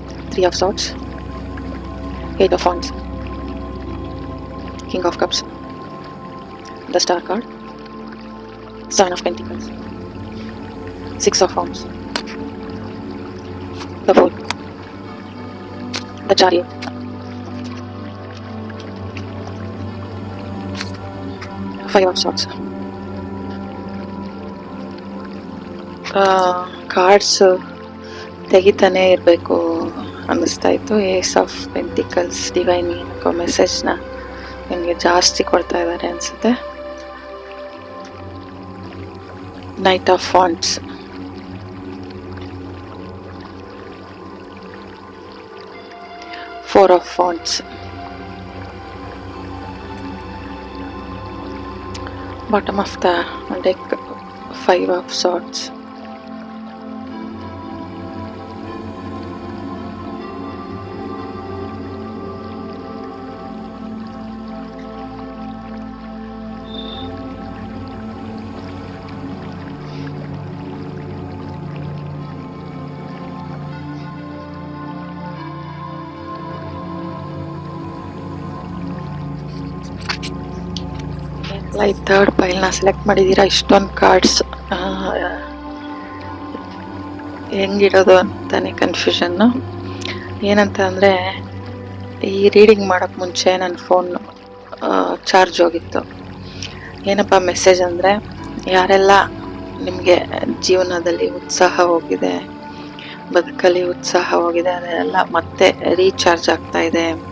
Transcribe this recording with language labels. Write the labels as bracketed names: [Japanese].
[English] 3 of Swords, 8 of Wands, King of Cups, the Star card, 7 of Pentacles, 6 of Wands, the Fool, the Chariot, Five of Swords. [Kannada] Cards ತೆಗಿತಾನೆ ಇರಬೇಕು ಅನ್ನಿಸ್ತಾ ಇತ್ತು. ಏಸ್ of pentacles, divine ಏನಕ್ಕೋ ಮೆಸೇಜ್ನ ನಿಮಗೆ ಜಾಸ್ತಿ ಕೊಡ್ತಾ ಇದ್ದಾರೆ ಅನಿಸುತ್ತೆ. [English] Knight of Wands, Four of Wands, bottom of the deck, 5 of Swords, [Kannada] ಈ third ಫೈಲ್ನ select ಮಾಡಿದ್ದೀರಾ. ಇಷ್ಟೊಂದು ಕಾರ್ಡ್ಸ್ ಹೆಂಗಿಡೋದು ಅಂತಾನೆ ಕನ್ಫ್ಯೂಷನ್ನು. ಏನಂತ ಅಂದರೆ, ಈ ರೀಡಿಂಗ್ ಮಾಡೋಕ್ಕೆ ಮುಂಚೆ ನನ್ನ ಫೋನ್ ಚಾರ್ಜ್ ಹೋಗಿತ್ತು. ಏನಪ್ಪ ಮೆಸೇಜ್ ಅಂದರೆ, ಯಾರೆಲ್ಲ ನಿಮಗೆ ಜೀವನದಲ್ಲಿ ಉತ್ಸಾಹ ಹೋಗಿದೆ, ಬದುಕಲ್ಲಿ ಉತ್ಸಾಹ ಹೋಗಿದೆ, ಅದೆಲ್ಲ ಮತ್ತೆ ರೀಚಾರ್ಜ್ ಆಗ್ತಾ ಇದೆ.